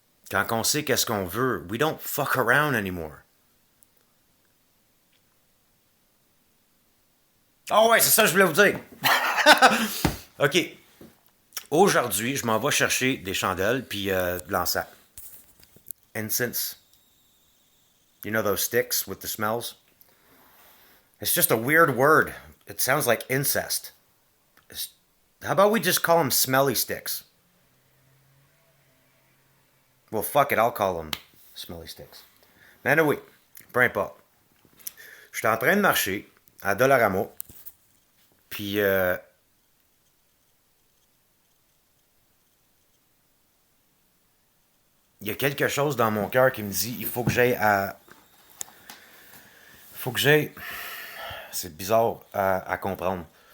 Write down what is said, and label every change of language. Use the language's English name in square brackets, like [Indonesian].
[French] Quand on sait qu'est-ce qu'on veut, [English] we don't fuck around anymore. [French] Ah ouais, c'est ça que je voulais vous dire. OK. Aujourd'hui, je m'en vais chercher des chandelles puis de l'encens. [English] Incense. You know those sticks with the smells? It's just a weird word. It sounds like incest. How about we just call them smelly sticks? Well, fuck it, I'll call them smelly sticks. [French] Mais [English] anyway, [French] peu importe. Je suis en train de marcher à Dollarama, puis il y a quelque chose dans mon cœur qui me dit il faut que j'aille à... Il faut que j'aille... C'est bizarre à comprendre.